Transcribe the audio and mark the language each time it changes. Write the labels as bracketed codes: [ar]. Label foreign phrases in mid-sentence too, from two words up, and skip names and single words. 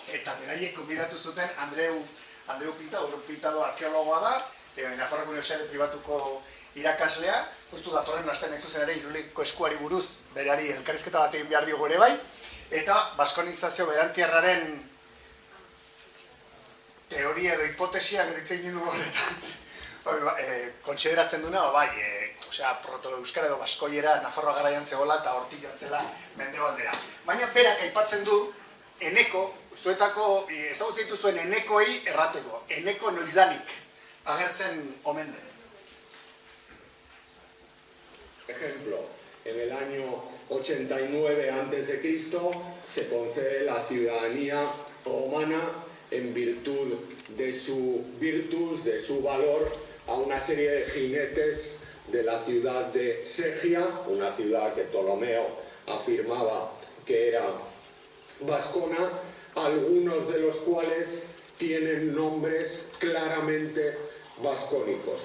[eu] Eta beraiek konbidatu zuten Andreu Pintado arkeologoa da, Nafarroako Unibertsitate pribatuko irakaslea, justu datorren astean hain zuzen ere Irulegiko eskuari buruz berari elkarrizketa bat egin behar diogu ere bai, eta baskonizazio berantiarraren teoria edo hipotesia geritzen egin dugu horretan kontsideratzen duna, proto-euskara edo baskoiera Nafarroa garaian zegoela eta hortik jantzela mendebaldera. Baina berak aipatzen du Eneko, zuetako ezagutzen dituzuen Enekoi errateko, Eneko noizdanik agertzen omen den. [es] Ejemplo, en el año 89 a.C. se concede la ciudadanía romana en virtud de su virtus, de su valor, a una serie de jinetes de la ciudad de Segia, una ciudad que Ptolomeo afirmaba que era vascona, algunos de los cuales tienen nombres claramente vascónicos.